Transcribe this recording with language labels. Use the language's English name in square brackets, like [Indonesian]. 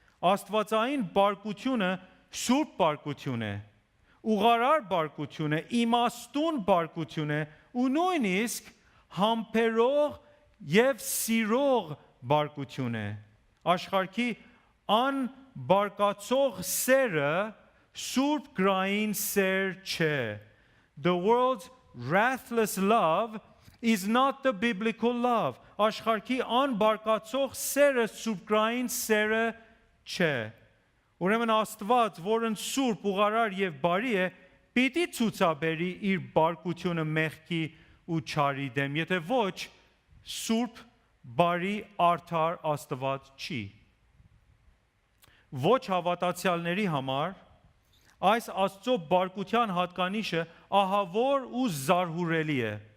[Armenian] աստվածային բարկությունը սուրբ բարկություն է, ուղղարար բարկություն է, իմաստուն բարկություն է ու նույնիսկ համբերող եւ սիրող բարկություն է։ Աշխարհի անբարկացող սերը սուրբ գրային սեր չէ։ [English] The world's wrathless love is not the biblical love. [Armenian] Աշխարհի անբարկացող սերը սուրբգրային սերը չէ։ Ուրեմն Աստված, որն սուրբ, ուղղարար եւ բարի է, պիտի ցուցաբերի իր բարկությունը մեղքի ու չարի դեմ, եթե ոչ, սուրբ, բարի, արդար Աստված չի։ Ոչ հավատացյալների համար այս Աստծո բարկության հատկանիշը ահավոր ու զարհուրելի է։